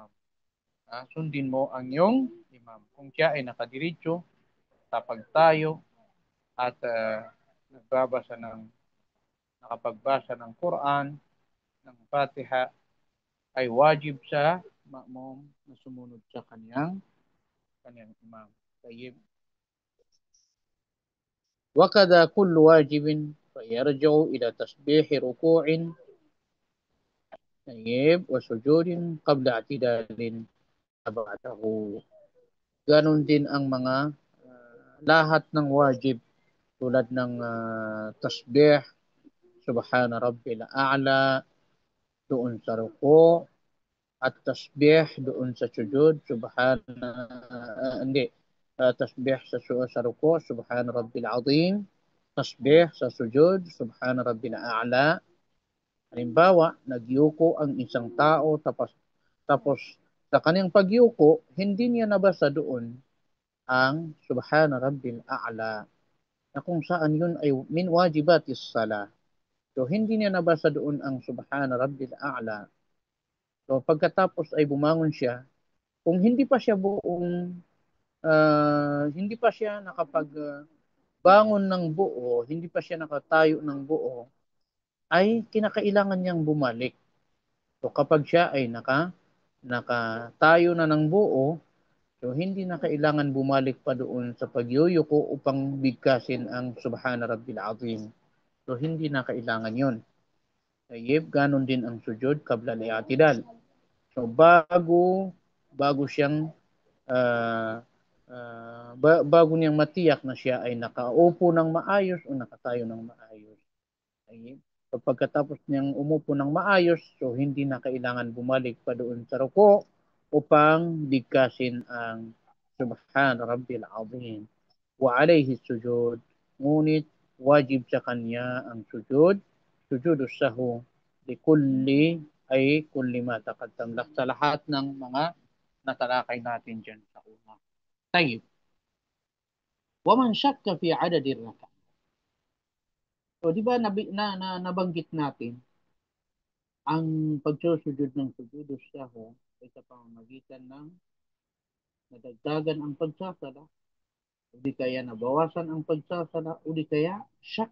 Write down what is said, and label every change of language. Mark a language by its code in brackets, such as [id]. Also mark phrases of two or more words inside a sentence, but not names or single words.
[tl] Sundin mo ang iyong imam. Kung siya ay nakadiretso sa pagtayo at nakapagbasa ng Quran, ng Fatiha, ay wajib sa ma'mum na sumunod sa kanyang imam. Tayyib. [ar] وكذا كل واجب فيرجع إلى تسبيح ركوع طيب وسجود قبل اعتدال بعده. [tl] Ganon din ang mga lahat ng wajib tulad ng tasbih, [ar] سبحان ربي الأعلى, [tl] doon sa ruku, at tasbih doon sa sujud, tasbih sa ruku, [ar] سبحان ربي العظيم, [tl] tasbih sa sujud, [ar] سبحان ربي الأعلى. [tl] Halimbawa, nagyuko ang isang tao tapos sa kanyang pagyuko, hindi niya nabasa doon ang [ar] سبحان ربي الأعلى [tl] na kung saan yun ay [ar] من واجبات الصلاة. [tl] So hindi niya nabasa doon ang [ar] سبحان ربي الأعلى. [tl] So pagkatapos ay bumangon siya, kung hindi pa siya nakapagbangon ng buo, hindi pa siya nakatayo ng buo, ay kinakailangan niyang bumalik. So kapag siya ay nakatayo na ng buo, so hindi na kailangan bumalik pa doon sa pagyuyuko upang bigkasin ang [ar] سبحان ربي العظيم. [tl] So hindi na kailangan yon. Tayyib, ganon din ang [ar] سجود قبل الاعتدال. [tl] So bago siyang bago niyang matiyak na siya ay nakaupo ng maayos o nakatayo ng maayos. Tayyib. So pagkatapos niyang umupo ng maayos, so hindi na kailangan bumalik pa doon sa ruko upang bigkasin ang [ar] سبحان ربي العظيم. وعليه سجود. [tl] Ngunit wajib sa kanya ang [ar] سجود السهو لكل أي كل ما تقدم [tl] sa lahat ng mga natalakay natin dyan sa una. Tayo. [ar] ومن شك في عدد الركعة. [tl] So, di ba nabanggit natin ang pagsusujud ng [ar] سجود السهو [tl] ay sa pamamagitan ng nadagdagan ang pagsasala, o di kaya nabawasan ang pagsasala, o di kaya syak.